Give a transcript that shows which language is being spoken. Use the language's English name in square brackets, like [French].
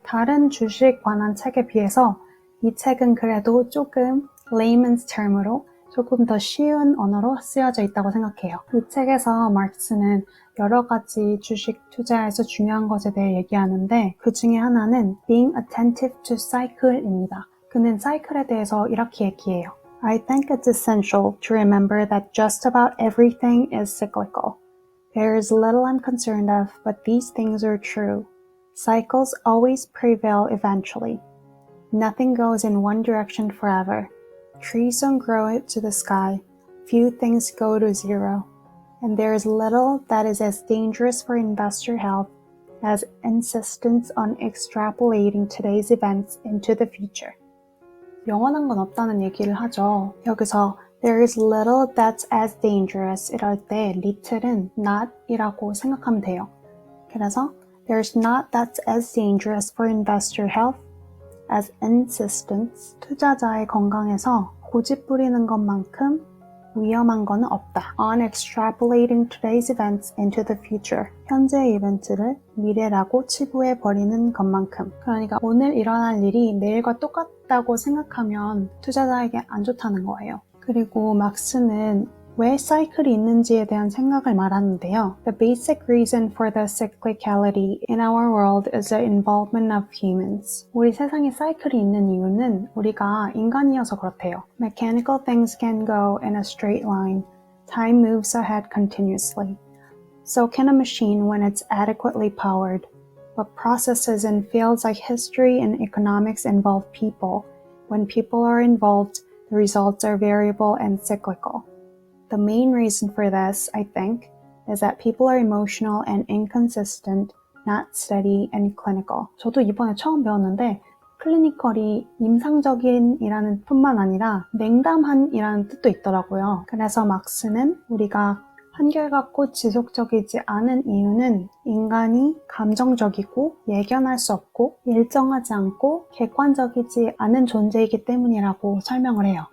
[Korean] 다른 주식 관한 책에 비해서 이 책은 그래도 조금 layman's term으로 조금 더 쉬운 언어로 쓰여져 있다고 생각해요. 이 책에서 마르크스는 여러 가지 주식 투자에서 중요한 것에 대해 얘기하는데 그 중에 하나는 [English] being attentive to cycle [Korean] 입니다. 그는 사이클에 대해서 이렇게 얘기해요. [English] I think it's essential to remember that just about everything is cyclical. There is little I'm concerned of, but these things are true. Cycles always prevail eventually. Nothing goes in one direction forever. Trees don't grow to the sky. Few things go to zero. And there is little that is as dangerous for investor health as insistence on extrapolating today's events into the future. [Korean] 영원한 건 없다는 얘기를 하죠. 여기서 [English] there is little that's as dangerous [Korean] 이럴 때 little은 not 이라고 생각하면 돼요. [English] 그래서 there's not that's as dangerous for investor health as insistence [Korean] 투자자의 건강에서 고집 부리는 것만큼 위험한 건 없다. [English] On extrapolating today's events into the future. [Korean] 현재의 이벤트를 미래라고 치부해버리는 것만큼. 그러니까 오늘 일어날 일이 내일과 똑같다고 생각하면 투자자에게 안 좋다는 거예요. 그리고 막스는 왜 사이클이 있는지에 대한 생각을 말하는데요. [English] The basic reason for the cyclicality in our world is the involvement of humans. [Korean] 우리 세상에 사이클이 있는 이유는 우리가 인간이어서 그렇대요. [English] Mechanical things can go in a straight line. Time moves ahead continuously. So can a machine when it's adequately powered. But processes in fields like history and economics involve people. When people are involved, the results are variable and cyclical. The main reason for this, I think, is that people are emotional and inconsistent, not steady and clinical. [Korean] 저도 이번에 처음 배웠는데 클리니컬이 임상적인이라는 뿐만 아니라 냉담한이라는 뜻도 있더라고요. 그래서 막스는 우리가 한결같고 지속적이지 않은 이유는 인간이 감정적이고 예견할 수 없고 일정하지 않고 객관적이지 않은 존재이기 때문이라고 설명을 해요.